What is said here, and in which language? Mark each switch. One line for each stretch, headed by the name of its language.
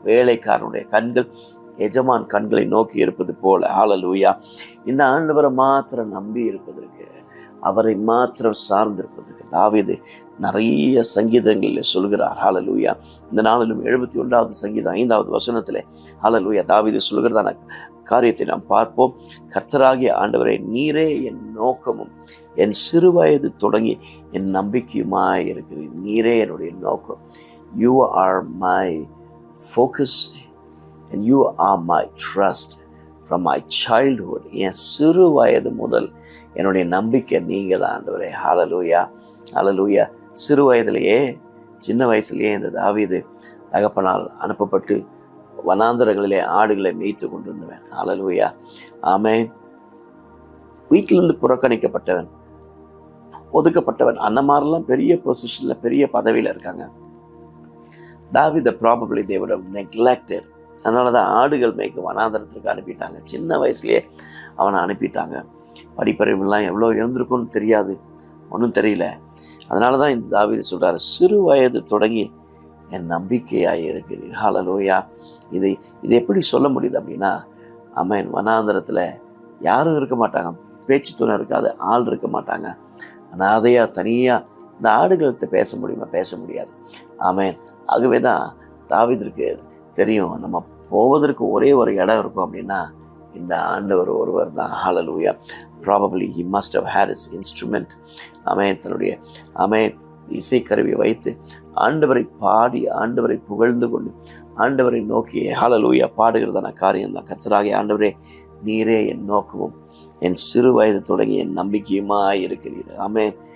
Tamil: வேலைக்காரனுடைய கண்கள் எஜமான் கண்களை நோக்கி இருப்பது போல, ஹல்லேலூயா, இந்த ஆண்டவரை மாத்திரம் நம்பி இருப்பதற்கு, அவரை மாத்திரம் சார்ந்திருப்பதற்கு தாவீது நிறைய சங்கீதங்களில் சொல்கிறார். ஹல்லேலூயா. இந்த நாளிலும் 71வது சங்கீதம் 5வது வசனத்தில் ஹல்லேலூயா தாவீது சொல்கிறதான காரியத்தை நாம் பார்ப்போம். கர்த்தராகிய ஆண்டவரே, நீரே என் நோக்கமும் என் சிறு வயது தொடங்கி என் நம்பிக்கையுமாய் இருக்கிறேன். நீரே என்னுடைய நோக்கம்.
English: You are my focus and you are my trust from my childhood.
Tamil: என் சிறு வயது முதல் என்னுடைய நம்பிக்கை நீங்கள் தான் ஆண்டவரே. ஹல்லேலூயா, ஹல்லேலூயா. சிறு வயதிலேயே, சின்ன வயசுலேயே இந்த தாவீது தகப்பனால் அனுப்பப்பட்டு வனாந்தரங்களிலே ஆடுகளை மேய்த்து கொண்டிருந்தவன். ஹல்லேலூயா, ஆமென். வீட்டிலிருந்து புறக்கணிக்கப்பட்டவன், ஒதுக்கப்பட்டவன், அந்த மாதிரிலாம் பெரிய பொசிஷனில், பெரிய பதவியில் இருக்காங்க.
English: தாவீதை probably they would have neglected.
Tamil: அதனால தான் ஆடுகள் மேய்க்க வனாந்தரத்திற்கு அனுப்பிட்டாங்க. சின்ன வயசுலேயே அவனை அனுப்பிட்டாங்க. படிப்பறிவுலாம் எவ்வளோ இருந்திருக்கும்னு தெரியாது, ஒன்றும் தெரியல. அதனால தான் இந்த தாவீது சொல்கிறார், சிறு வயது தொடங்கி என் நம்பிக்கையாக இருக்கிறீர். ஹல்லேலூயா. இது எப்படி சொல்ல முடியுது அப்படின்னா, வனாந்தரத்தில் யாரும் இருக்க மாட்டாங்க, பேச்சு துணை இருக்காது, ஆள் இருக்க மாட்டாங்க, அனாதையாக தனியாக இந்த ஆடுகள்கிட்ட பேச முடியுமா? பேச முடியாது. ஆகவே தான் தாவீதுக்கு தெரியும், நம்ம போவதற்கு ஒரே ஒரு இடம் இருக்கும் அப்படின்னா இந்த ஆண்டவர் ஒருவர் தான். ஹல்லேலூயா.
English: Probably he must have had his instrument.
Tamil: தன்னுடைய இசைக்கருவியை வைத்து ஆண்டவரை பாடி, ஆண்டவரை புகழ்ந்து கொண்டு, ஆண்டவரை நோக்கி ஹல்லேலூயா பாடுகிறதான காரியம்தான். கர்த்தராகிய ஆண்டவரே, நீரே என் நோக்கமும் என் சிறு வயது தொடங்கி என் நம்பிக்கையுமாய் இருக்கிறீர்.